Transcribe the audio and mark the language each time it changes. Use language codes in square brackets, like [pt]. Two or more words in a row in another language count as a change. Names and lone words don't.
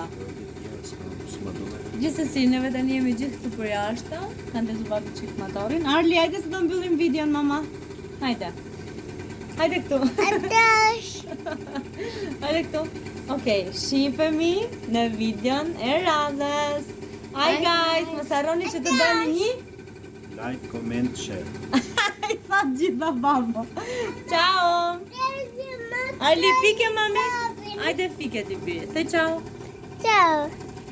[sq] Gjithsesi, neve tani jemi gjithë këtu për jashtë, kanë ndesu babi çik motorin. Arli, hajde se do mbyllim videon, mama. Hajde. Hajde këtu. Hajde këtu. Okej, shihemi në videon e radhës. [en] Hi guys, [sq] mos harroni që të bëni një [en] Like, comment, share. [sq] I thot gjitha babo. Ciao. Arli, fike mami. Hajde fike ti biri. [en] Say ciao. Ciao.